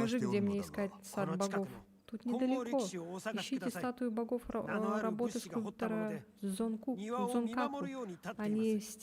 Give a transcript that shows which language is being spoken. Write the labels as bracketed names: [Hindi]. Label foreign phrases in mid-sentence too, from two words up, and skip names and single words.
[Russian] Расскажи, [Japanese] してお [Russian] где [Japanese] るの [Russian] мне [Japanese] だ [Russian] искать [Japanese] が [Russian] сад [Japanese] この近く [Russian] богов. [Japanese] の [Russian] Тут [Japanese] 金剛 [Russian] недалеко. [Japanese] 力士をお探しく [Russian] Ищите [Japanese] ださい。 [Russian] статую богов [Japanese] 名のある [Russian] работы [Japanese] 武士が掘ったもの [Russian] скульптора [Japanese] で [Russian] Зонку, [Japanese] 庭を見 [Russian] Зонкаку. [Japanese] 守るように立っていま [Russian] Они [Japanese] す。